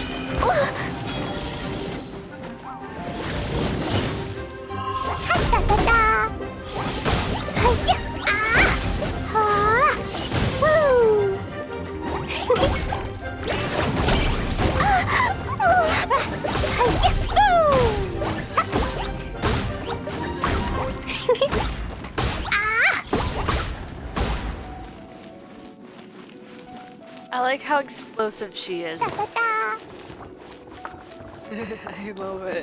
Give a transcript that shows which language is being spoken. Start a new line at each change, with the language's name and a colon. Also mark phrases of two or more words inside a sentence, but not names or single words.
English: Ha-da-da-da! Hi-ya! Ah! Ah! Woo! Hi-ya! Woo! I like how explosive she is. Da da da! I love it.